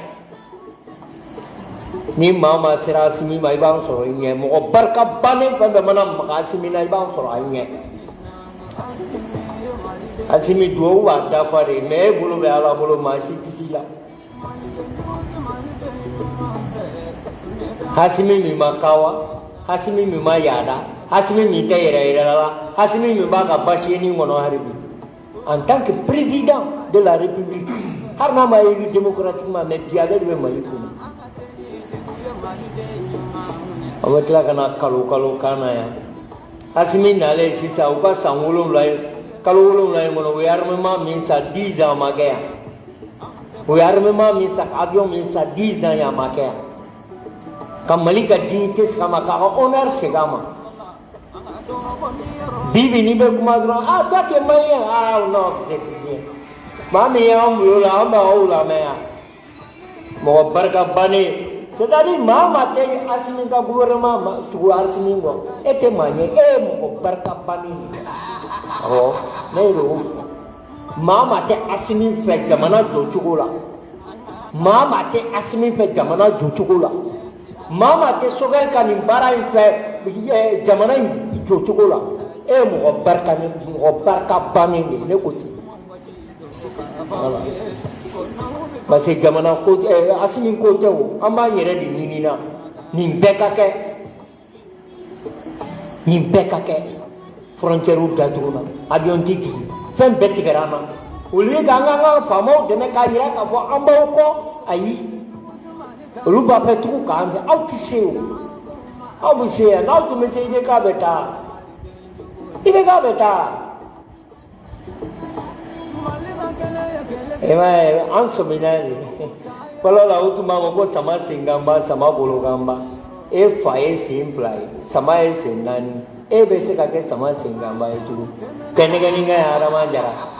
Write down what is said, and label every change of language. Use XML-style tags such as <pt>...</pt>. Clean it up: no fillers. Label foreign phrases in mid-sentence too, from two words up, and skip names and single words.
<bm>ni maa ma sera Asimi ma i b'an sɔrɔ i ɲɛ mɔgɔ barika bannen fɛn fɛn mana maga Asimi na i b'an sɔrɔ a ɲɛ Asimi duwawu b'a dafa de mais e bolo bɛ Ala bolo maa si tɛ s'i la Asimi min ma kawa Asimi min ma yaada Asimi min tɛ yɛrɛ la Asimi min b'a ka basiyeni kɔnɔ hali bi</bm> <fr>en tant que président de la République</fr> <bm>hali n'a ma</bm> <fr>élu démocratiquement</fr> <bm>mais bi ale de bɛ Mali kɔnɔ a bɛ tila ka na kalo kan na yan Asimi nale sisan u ka san 7 ye kalo 7 in kɔnɔ u ye armement min san 10 ans ma kɛ yan u ye armement min san avion min san 10 ans yan ma kɛ yan ka Mali ka dignité segin a ma k'a ka honneur segin a ma bibi n'i bɛ kuma dɔrɔn</bm> <fr>ah toi tu es malien ah non c'est bien</fr> <bm>maa min y'an bolo la an b'aw lamɛn yan mɔgɔ barika bannen c'est-à-dire maa maa tɛ Asimi ka gouvernement ma tugu Asimi kɔ e tɛ maa ɲɛ e ye mɔgɔ barika bannen de ye awɔ ne ye o fɔ maa maa tɛ Asimi fɛ jamana jɔcogo la maa maa tɛ Asimi fɛ jamana jɔcogo la maa maa tɛ Sogɛl ka nin baara in fɛ jamana in jɔcogo la e ye mɔgɔ barika bannen de ye ne ko ten voilà.</bm> <fr>Parce que</fr> <bm>jamana ko Asimi ko tɛ o an b'an yɛrɛ de ɲini na nin bɛɛ ka kɛ frontière datugu na avion tɛ jigin fɛn bɛɛ tigɛra an na</bm> <fr>au lieu</fr> <bm>k'an ka faamaw dɛmɛ k'a jira k'a fɔ an b'aw kɔ ayi olu b'a fɛ tugun k'an fɛ aw tɛ se o aw bɛ se yan n'aw tun bɛ se IBK bɛ taa an sɔmina de fɔlɔ la o tun b'a fɔ ko sama sen ganba sama bolo ganba e fa ye sen 2 ye sama ye sen 4 e bɛ se ka kɛ sama sen ganba ye tugun kɛnɛkɛnin ka ye Adama Jara</bm>